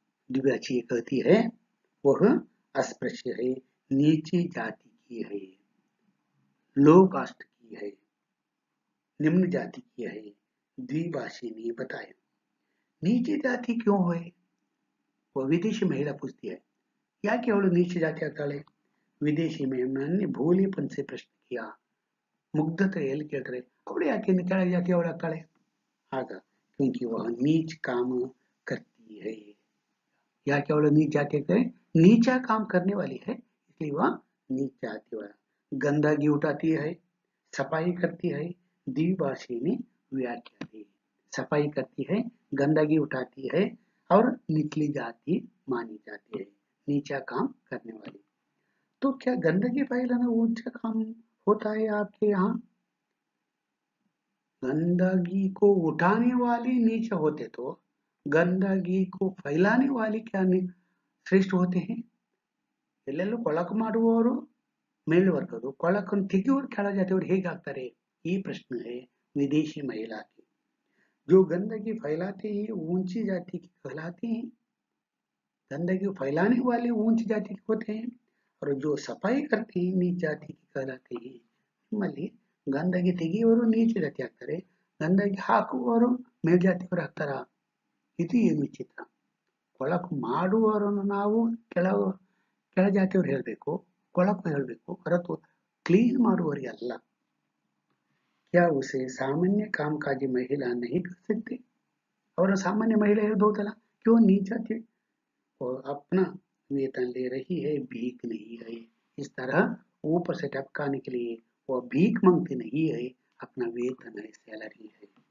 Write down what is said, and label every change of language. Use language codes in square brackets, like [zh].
[hi] द्विभाषीय कहती है वह अस्पृश्य है, नीची जाति की है, लो कास्ट की है, निम्न जाति की है। द्विभाषी ने बताया। नीची जाति क्यों है, वह विदेशी महिला पूछती है। [kn] ಯಾಕೆ ಅವಳು ನೀಚ ಜಾತಿ ಆಗ್ತಾಳೆ। [hi] ವಿದೇಶಿ ಮಹಿಳೆ ಭೋಲಿಪನ್ से प्रश्न किया। [kn] ಮುಗ್ಧತೆಯಲ್ಲಿ ಕೇಳ್ತಾರೆ, ಅವಳು ಯಾಕೆ ಕೆಳಗೆ ಜಾತಿ ಅವಳು ಆಗ್ತಾಳೆ। [hi] ಆಗ क्योंकि वह नीच काम करती है। [kn] ಯಾಕೆ ಅವಳು नीच जाति ಆಗ್ತಾಳೆ, [hi] नीचा काम करने वाली है, इसलिए वह नीच जाति वाला। गंदगी उठाती है, सफाई करती है। द्विभाषी ने व्याख्या दी। सफाई करती है, गंदगी उठाती है और निचली जाति मानी जाती है, नीचा काम करने वाली। तो क्या गंदगी फैलाना ऊंचा काम होता है आपके यहाँ। गंदगी को उठाने वाले नीचे होते तो गंदगी को फैलाने वाले क्या श्रेष्ठ होते हैं। [kn] ಎಲ್ಲೆಲ್ಲೂ ಕೊಳಕು ಮಾಡುವವರು ಮೇಲ್ವರ್ಗರು, ಕೊಳಕನ್ನು ತೆಗೆಯುವವರು ಕೆಳ ಜಾತಿಯವರು ಹೇಗೆ ಆಗ್ತಾರೆ, ಈ ಪ್ರಶ್ನೆ [hi] है विदेशी महिला की। जो गंदगी फैलाते हैं ऊंची जाति की कहलाते हैं। गंदगी फैलाने वाले ऊंची जाति के होते हैं और जो सफाई करते हैं नीच जाति की कहलाते हैं। [kn] निम्मಲ್ಲಿ ಗಂದಗಿ ತೆಗೆಯುವವರು ನೀಚ ಜಾತಿ ಆಗ್ತಾರೆ, ಗಂದಗಿ ಹಾಕುವವರು ಮೇಲ್ಜಾತಿಯವರು ಆಗ್ತಾರ। ಇದು ಏನು ವಿಚಿತ್ರ। ಕೊಳಕು ಮಾಡುವವರನ್ನು ನಾವು ಕೆಳ ಜಾತಿಯವರು ಹೇಳಬೇಕು, ಕೊಳಕು ಹೇಳಬೇಕು, ಹೊರತು ಕ್ಲೀನ್ ಮಾಡುವವರಿಗೆ ಅಲ್ಲ। [hi] क्या उसे सामान्य कामकाजी महिला नहीं कर सकती। और सामान्य महिला [kn] ಹೇಳ್ಬಹುದಲ್ಲ, [hi] क्यों नीच जाति और अपना वेतन ले रही है, भीख नहीं है। इस तरह ऊपर से टपकाने के लिए वह भीख मांगती नहीं है, अपना वेतन है, सैलरी है।